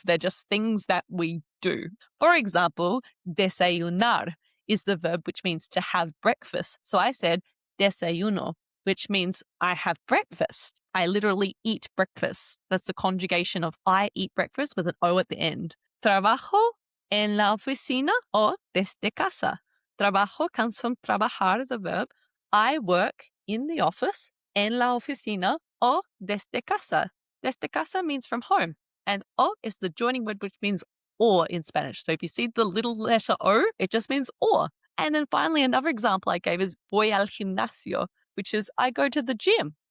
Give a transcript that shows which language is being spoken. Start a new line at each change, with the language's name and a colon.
English: They're just things that we do. For example, desayunar is the verb which means to have breakfast. So I said desayuno, which means I have breakfast. I literally eat breakfast. That's the conjugation of I eat breakfast with an O at the end.
Spanish: Trabajo en la oficina o desde casa.
English: Trabajo comes from trabajar, the verb. I work in the office,
Spanish: en la oficina, o desde casa.
English: Desde casa means from home. And o is the joining word which means or in Spanish. So if you see the little letter O, it just means or. And then finally, another example I gave is
Spanish: voy al gimnasio,
English: which is I go to the gym.